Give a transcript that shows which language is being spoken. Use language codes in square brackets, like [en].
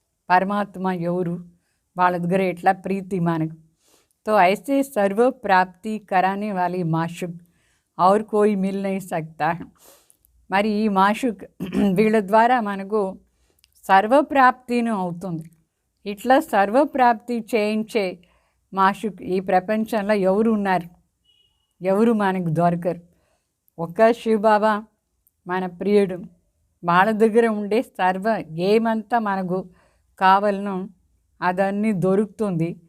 [te] పరమాత్మ ఎవరు, వాళ్ళ దగ్గర ఎట్లా ప్రీతి మనకు. [hi] तो ऐसे सर्व प्राप्ति कराने वाली माशुक और कोई मिल नहीं सकता है. [te] మరి ఈ మాషుక్ వీళ్ళ ద్వారా మనకు సర్వప్రాప్తిని అవుతుంది. ఇట్లా సర్వప్రాప్తి చేయించే మాషుక్ ఈ ప్రపంచంలో ఎవరు ఉన్నారు, ఎవరు మనకు దొరకరు. ఒక్క శివబాబా మన ప్రియుడు. వాళ్ళ దగ్గర ఉండే సర్వ ఏమంతా మనకు కావాలనో అదన్నీ దొరుకుతుంది.